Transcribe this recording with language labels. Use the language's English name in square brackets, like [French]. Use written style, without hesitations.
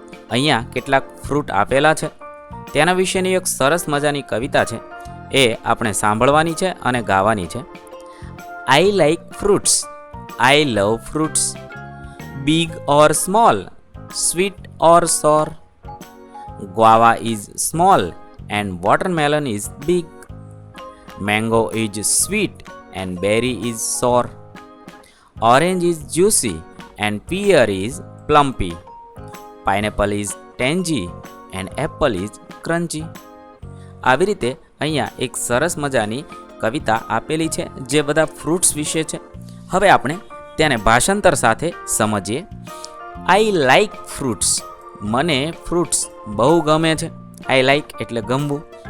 [Gujarati] અહીંયા કેટલાક ફ્રૂટ આપેલા છે, તેના વિશેની એક સરસ મજાની કવિતા છે, એ આપણે સાંભળવાની છે અને ગાવાની છે. [English] I like fruits, I love fruits, big or small, sweet or sour. guava is small and watermelon is big. Mango is sweet and berry is sour. Orange is juicy and pear is plumpy. Pineapple is tangy and apple is crunchy. [Gujarati] આવી રીતે અહીંયા એક સરસ મજાની કવિતા આપેલી છે જે બધા ફ્રૂટ્સ વિશે છે. હવે આપણે તેને ભાષાંતર સાથે સમજીએ. [English] I like fruits. [Gujarati] મને ફ્રૂટ્સ બહુ ગમે છે. [English] I like [Gujarati] એટલે ગમવું.